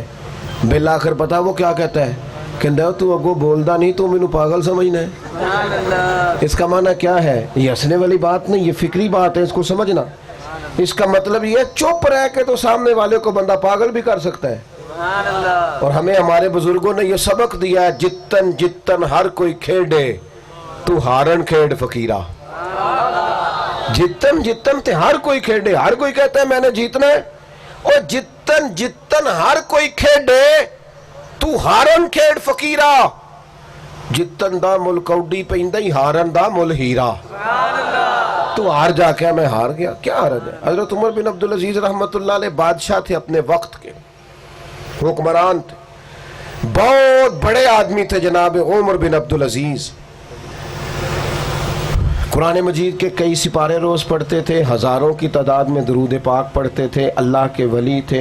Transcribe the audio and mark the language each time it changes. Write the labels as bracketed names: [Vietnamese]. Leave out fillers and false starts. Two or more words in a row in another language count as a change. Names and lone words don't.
[Urdu] بالآخر پتا وہ کیا کہتا ہے, [Punjabi] کہ تو اگو بولدا نہیں, تو مینوں پاگل سمجھنا ہے. [Urdu] اس کا معنی کیا ہے؟ یہ ہنسنے والی بات نہیں, یہ فکری بات ہے, اس کو سمجھنا. اس کا مطلب یہ چپ رہ کے تو سامنے والے کو بندہ پاگل بھی کر سکتا ہے. اور ہمیں ہمارے بزرگوں نے یہ سبق دیا ہے, [Punjabi] جتن جتن ہر کوئی کھیڑے تو ہارن کھیڑ فقیرہ. جتن جتن تے ہر کوئی کھیڑے, [Urdu] ہر کوئی کہتا ہے میں نے جیتنا ہے, اور [Punjabi] جتن جتن ہر کوئی کھیڑے تو ہارن کھیڑ فقیرہ. جتن دا مل کوڈی پیندا ہی ہارن دا مل ہیرا. [Urdu] تو ہار جا کے میں ہار گیا, کیا حرج ہے؟ حضرت عمر بن عبدالعزیز رحمت اللہ علیہ بادشاہ تھے, اپنے وقت کے حکمران تھے, بہت بڑے آدمی تھے جناب عمر بن عبدالعزیز. قرآن مجید کے کئی سپارے روز پڑھتے تھے, ہزاروں کی تعداد میں درود پاک پڑھتے تھے, اللہ کے ولی تھے.